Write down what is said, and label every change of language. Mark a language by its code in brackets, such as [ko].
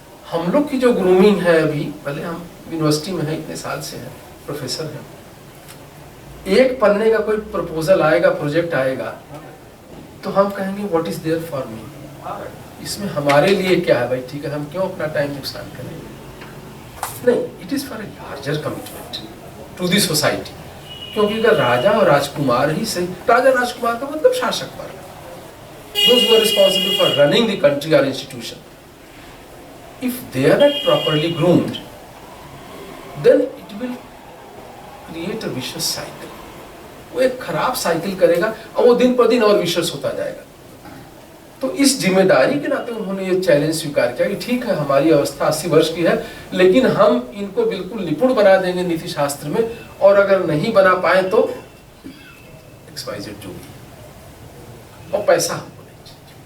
[hi] हम लोग की जो ग्रूमिंग है अभी, पहले हम यूनिवर्सिटी में हैं, इतने साल से हैं, प्रोफेसर हैं, एक पन्ने का कोई प्रपोजल आएगा, प्रोजेक्ट आएगा, तो हम कहेंगे [en] what is there for me, [hi] इसमें हमारे लिए क्या है भाई, ठीक है, हम क्यों अपना टाइम नुकसान करेंगे? नहीं, [en] It is for a larger commitment to the society. [hi] क्योंकि अगर राजा और राजकुमार ही सही, राजा राजकुमार का मतलब शासक वर्ग, [en] those who are responsible for running the country or institution, if they are not properly groomed, then it will create a vicious cycle. [hi] वो एक खराब साइकिल करेगा और वो दिन पर दिन और विशेष होता जाएगा। तो इस जिम्मेदारी के नाते उन्होंने ये चैलेंज स्वीकार किया कि ठीक है, हमारी अवस्था 80 वर्ष की है, लेकिन हम इनको बिल्कुल निपुण बना देंगे नीति शास्त्र में, और अगर नहीं बना पाए तो XYZ जो भी, और पैसा हमको नहीं चाहिए।